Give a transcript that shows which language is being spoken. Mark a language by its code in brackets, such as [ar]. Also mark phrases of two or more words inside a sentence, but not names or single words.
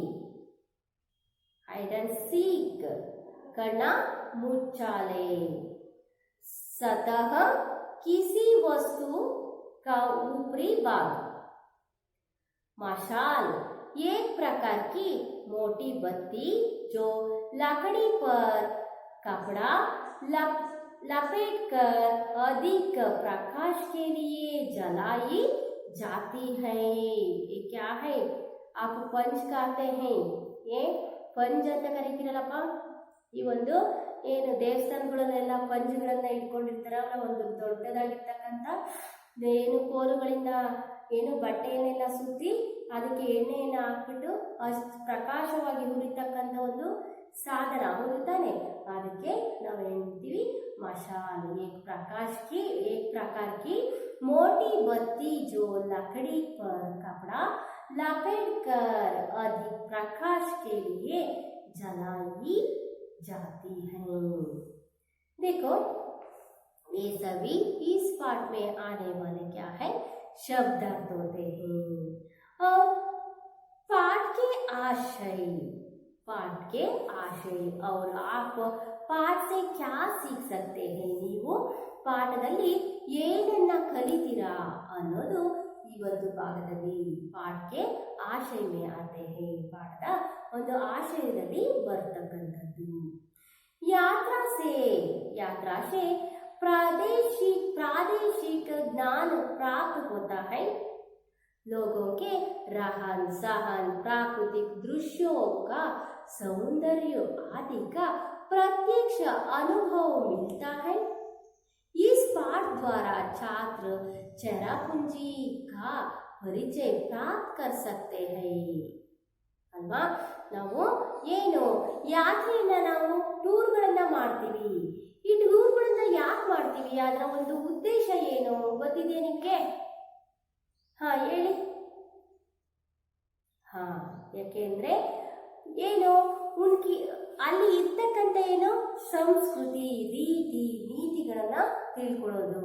[en] hide and seek [hi] करना मुचाले, सतह किसी वस्तु का ऊपरी भाग, मशाल एक प्रकार की मोटी बत्ती जो लकड़ी पर कपड़ा लपेटकर अधिक प्रकाश के लिए जलाई जाती है। ये क्या है? आप पंच कहते हैं, ये पंच [kn] ಅಂತ ಕರೀತೀರಲ್ಲಪ್ಪ। ಈ ಒಂದು ಏನು ದೇವಸ್ಥಾನಗಳಲ್ಲೆಲ್ಲ ಪಂಚಗಳನ್ನ ಇಟ್ಕೊಂಡಿರ್ತಾರಲ್ಲ, ಒಂದು ದೊಡ್ಡದಾಗಿರ್ತಕ್ಕಂಥ ಏನು ಕೋಲುಗಳಿಂದ ಏನು ಬಟ್ಟೆಯನ್ನೆಲ್ಲ ಸುತ್ತಿ ಅದಕ್ಕೆ ಎಣ್ಣೆಯನ್ನು ಹಾಕ್ಬಿಟ್ಟು ಅಷ್ಟು ಪ್ರಕಾಶವಾಗಿ ಹುರಿತಕ್ಕಂಥ ಒಂದು ಸಾಧನ ಹುರಿತಾನೆ, ಅದಕ್ಕೆ ನಾವು ಹೇಳ್ತೀವಿ मशाल। [hi] एक प्रकार की मोटी बत्ती जो लकड़ी पर कपड़ा लपेटकर अधिक प्रकाश के लिए जलाई जाती है। देखो ये सभी इस पाठ में आने वाले क्या है? शब्द अर्थ होते हैं। और पाठ के आशय और आप पाठ से क्या सीख सकते हैं? [kn] ನೀವು ಪಾಠದಲ್ಲಿ ಏನನ್ನ ಕಲಿತೀರಾ ಅನ್ನೋದು ಈ ಒಂದು ಭಾಗದಲ್ಲಿ ಪಾಠಕ್ಕೆ ಆಶಯ [hi] में आते हैं, [kn] ಪಾಠದ ಒಂದು ಆಶಯದಲ್ಲಿ ಬರ್ತಕ್ಕಂಥದ್ದು। [hi] यात्रा से प्रादेशिक ज्ञान प्राप्त होता है, लोगों के रहन सहन, प्राकृतिक दृश्यों का सौंदर्य आदि का प्रत्यक्ष अनुभव मिलता है। इस पाठ द्वारा छात्र चेरापूंजी का परिचय प्राप्त कर सकते हैं ಅಲ್ವಾ। [kn] ನಾವು ಏನು ಯಾತ್ರೆಯನ್ನ ನಾವು ಟೂರ್ಗಳನ್ನ ಮಾಡ್ತೀವಿ, ಈ ಟೂರ್ಗಳನ್ನ ಯಾಕೆ ಮಾಡ್ತೀವಿ? ಅದರ ಒಂದು ಉದ್ದೇಶ ಏನು ಗೊತ್ತಿದೆಯಾ ನಿಮಗೆ? ಹೇಳಿ। ಯಾಕೆಂದ್ರೆ ಏನು ಅಲ್ಲಿ ಇರ್ತಕ್ಕಂಥ ಏನು ಸಂಸ್ಕೃತಿ ರೀತಿ ನೀತಿಗಳನ್ನ ತಿಳ್ಕೊಳ್ಳೋದು.